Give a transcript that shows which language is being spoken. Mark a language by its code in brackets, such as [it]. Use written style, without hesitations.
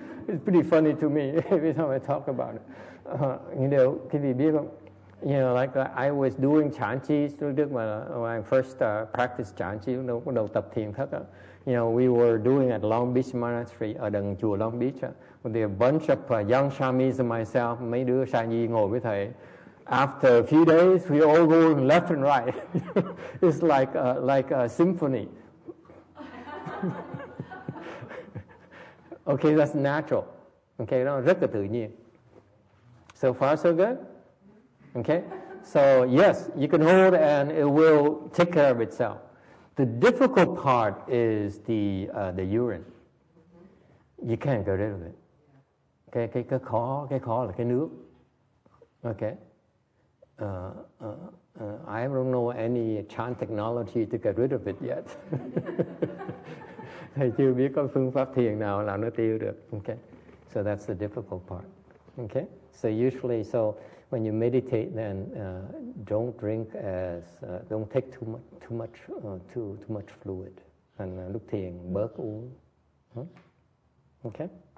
[en] It's pretty funny to me every time I talk about it. [vi] Quý vị biết không? [en] Like I was doing Chan Chi [vi] trước mà [en] when I first practiced Chan Chi, [vi] bắt đầu tập thiền thất á. [en] We were doing at Long Beach Monastery, [vi] ở đằng chùa Long Beach. [en] With a bunch of young shamis and myself, [vi] mấy đứa sa nhi ngồi với thầy. [en] After a few days, we all go left and right. It's like a symphony. Okay, that's natural. Okay, [vi] nó rất là tự nhiên. [en] So far, so good. Okay, so yes, you can hold and it will take care of itself. The difficult part is the urine. You can't get rid of it. [vi] Cái khó là cái nước. Okay. [en] I don't know any Chan technology to get rid of it yet. [vi] Thầy chưa biết có phương pháp thiền nào làm nó tiêu được. [en] Okay. So that's the difficult part. Okay. So usually, when you meditate, then don't drink don't take too much fluid. [vi] And lúc thiền bớt uống. Okay.